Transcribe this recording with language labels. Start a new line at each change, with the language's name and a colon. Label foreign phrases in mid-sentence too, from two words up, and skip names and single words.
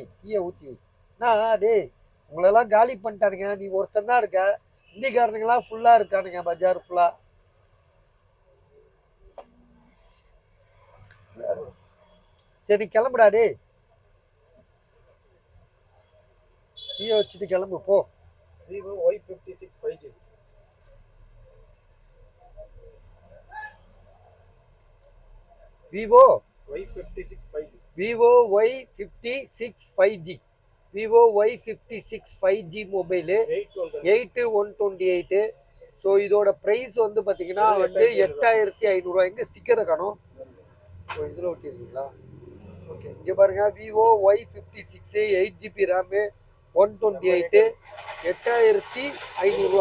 Tamil: நான் டே உங்களெல்லாம் காலி பண்ணிட்டானுங்க. நீ ஒருத்தன் தான் இருக்க. இந்திக்காரனுங்களாம் ஃபுல்லாக இருக்கானுங்க, பஜார் ஃபுல்லாக. சரி கிளம்புடா டே, டீயை வச்சுட்டு கிளம்பு போ. Vivo Y56 5G. Vivo Y56 5G. Vivo Y56 5G. Vivo Y56 5G மொபைலு 8128. ஸோ இதோட ப்ரைஸ் வந்து பார்த்தீங்கன்னா வந்து 8,500 ரூபா. எங்கே ஸ்டிக்கரை காணும்? ஸோ இதில் ஒட்டியிருக்கீங்களா? ஓகே, இங்கே பாருங்கள். Vivo Y56 8GB ரேமு, 128, 8,500 ரூபா.